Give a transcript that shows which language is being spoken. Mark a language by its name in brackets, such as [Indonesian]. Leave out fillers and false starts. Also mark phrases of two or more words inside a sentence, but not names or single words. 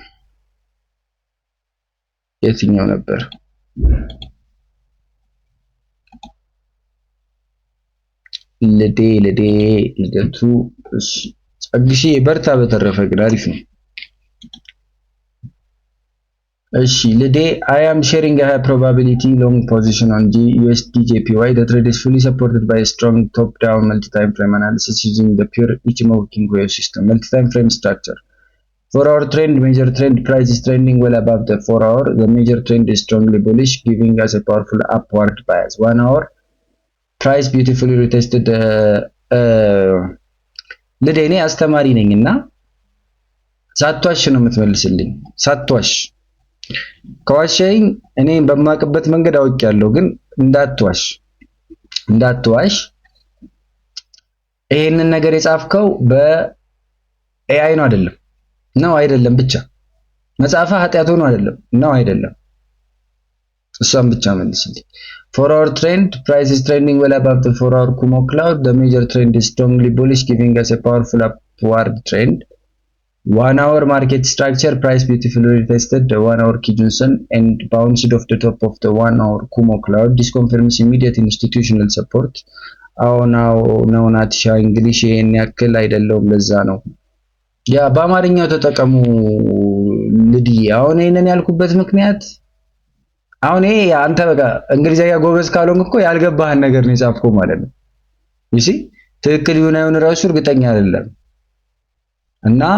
[Amharic] የትኛው ነበር? ልደቱ ጸግሺ በርታ። በተረፈ ግን አሪፍ ነው። እሺ ልዴ [English] I am sharing a high probability long position on USD JPY. The trade is fully supported by a strong top-down multi-time frame analysis using the pure Ichimoku wave system multi-time frame structure. 4-hour trend, major trend price is trending well above the 4-hour. The major trend is strongly bullish, giving us a powerful upward bias. 1 hour price beautifully retested. [Amharic] ልዴ እኔ አስተማሪ ነኝና ሳትዋሽ ነው የምትመልስልኝ። ሳትዋሽ ከዋሻኝ እኔ በማቅበት መንገድ አውቄያለሁ፣ ግን እንዳትዋሽ። ይሄንን ነገር የጻፍከው በኤአይ ነው አይደለም? ነው አይደለም? ብቻ መጻፋ ኃጢያት ሆኖ አይደለም? እሷን ብቻ መልስልኝ። [English] 4-hour trend price is trending well above the 4-hour Kumo cloud. The major trend is strongly bullish, giving us a powerful upward trend. 1-hour market structure price beautifully retested the 1-hour Kijun-sen and bounced off the top of the 1-hour Kumo cloud. This confirms immediate institutional support. [Amharic] now ናትሻ እንግሊሽ ይሄን ያክል አይደለም፣ ለዛ ነው ያ በአማርኛው ተጠቀሙ ልዲ። አሁን ይሄንን ያልኩበት ምክንያት አሁን ይሄ አንተ በቃ እንግሊዘኛ ጎበዝ ካልሆንክ እኮ ያልገባህን ነገር ነው የጻፍከው ማለት ነው። እሺ ትክክል ይሁን አይሁን ራሱ እርግጠኛ አይደለም እና